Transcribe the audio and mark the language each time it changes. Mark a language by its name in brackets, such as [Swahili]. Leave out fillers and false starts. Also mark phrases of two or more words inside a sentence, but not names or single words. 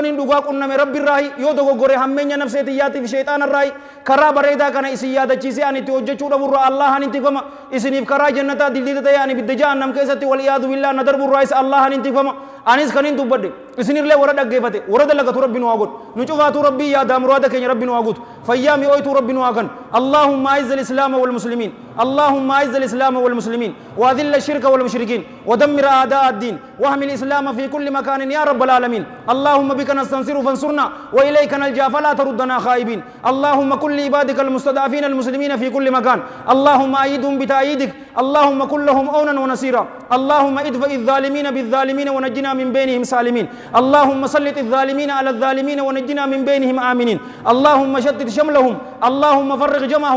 [Oromo] nin dhugaa qunname rabbi irraahi yoo dogoggore hammeenya nafseetiyyaatiif sheexaana irraahi karaa bareedaa kana isin yaadachiisee ani itti hojjechuu dhaburraa Allahan intifama isiniif karaa jannataa dildilta ta'e ani bidda jahannam keessatti wal iyaadu billaa na darburraa isa Allahan intifama anis kan hin dubbadde isinirlee warra dhaggeeffate warra dalagatu rabbi nu haa godhu nu cufaatu rabbii yaadaa muraada keenya rabbi nu haa guutu fayyaa mi'ooytuu rabbi nu haa kan [Arabic] اللهم أعز الإسلام والمسلمين اللهم اعز الاسلام والمسلمين واذل الشرك والمشركين ودمر اعداء الدين واحمي الاسلام في كل مكان يا رب العالمين اللهم بك نستنصر فانصرنا واليك نلجا فلا تردنا خائبين اللهم كن لعبادك المستضعفين المسلمين في كل مكان اللهم ايدهم بتأييدك اللهم كن لهم عونا ونصيرا اللهم ادفع الظالمين بالظالمين ونجنا من بينهم سالمين اللهم سلط الظالمين على الظالمين ونجنا من بينهم آمنين اللهم شتت شملهم اللهم فرق جمعهم